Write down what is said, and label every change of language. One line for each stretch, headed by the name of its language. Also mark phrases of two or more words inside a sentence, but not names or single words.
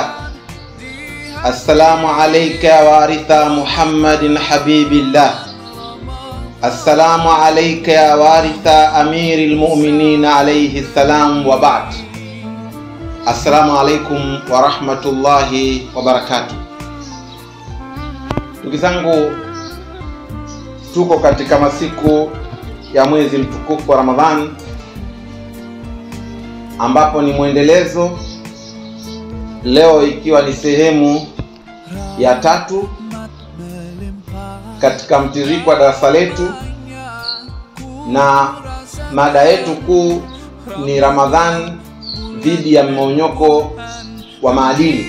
Arabic: السلام عليك يا وارث محمد حبيب الله. السلام عليك يا وارث أمير المؤمنين عليه السلام وبعد. السلام عليكم ورحمة الله وبركاته.
Swahili: Ndugu zangu, tuko katika masiku ya mwezi mtukufu wa Ramadhani, ambapo ni mwendelezo, leo ikiwa ni sehemu ya 3 katika mtiririko wa darasa letu, na mada yetu kuu ni Ramadhani dhidi ya mmonyoko wa maadili.